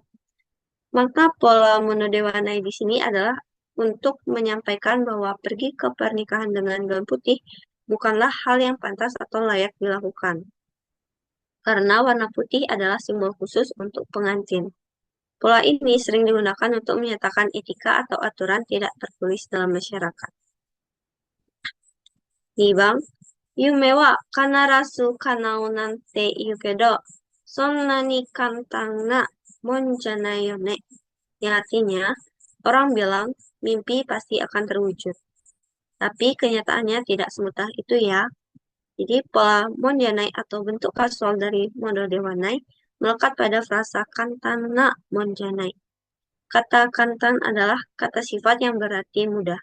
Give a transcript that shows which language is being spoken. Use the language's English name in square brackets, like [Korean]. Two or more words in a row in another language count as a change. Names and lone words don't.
[Indonesian] Maka pola monodewanai di sini adalah untuk menyampaikan bahwa pergi ke pernikahan dengan gaun putih bukanlah hal yang pantas atau layak dilakukan. Karena warna putih adalah simbol khusus untuk pengantin. Pola ini sering digunakan untuk menyatakan etika atau aturan tidak tertulis dalam masyarakat. [Japanese] 2 番、夢は必ず叶うなんて言うけど、そんなに簡単なもんじゃないよね. [Indonesian] Yang artinya, orang bilang mimpi pasti akan terwujud. Tapi kenyataannya tidak semudah itu ya. Jadi pola monjanai atau bentuk kasual dari model dewanai melekat pada frasa [Japanese] 簡単な もんじゃない. [Indonesian] Kata kantan adalah kata sifat yang berarti mudah.